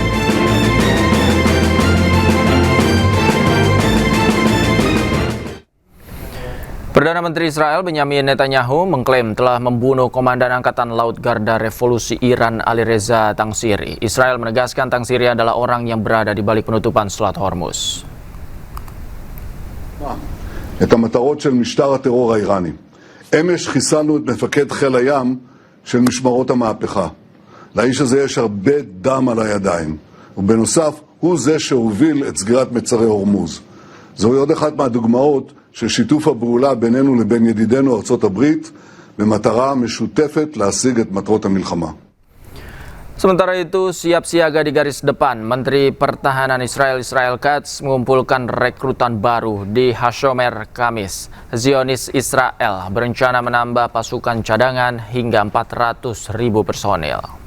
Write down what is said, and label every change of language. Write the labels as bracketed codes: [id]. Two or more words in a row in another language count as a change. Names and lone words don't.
[id] Perdana Menteri Israel Benyamin Netanyahu mengklaim telah membunuh Komandan Angkatan Laut Garda Revolusi Iran Alireza Tangsiri. Israel menegaskan Tangsiri adalah orang yang berada di balik penutupan Selat Hormuz. [he] את המטרות של משטר הטרור האיראני. אמש חיסלנו את מפקד חיל הים של משמרות המהפכה. לאיש הזה יש הרבה דם על הידיים, ובנוסף הוא זה שהוביל את סגירת מצרי הורמוז. זוהי עוד אחת מהדוגמאות של שיתוף הפעולה בינינו לבין ידידינו ארצות הברית במטרה משותפת להשיג את מטרות המלחמה. [id] Sementara itu, siap siaga di garis depan, Menteri Pertahanan Israel Katz mengumpulkan rekrutan baru di Hashomer, Kamis. Zionis Israel berencana menambah pasukan cadangan hingga 400.000 personil.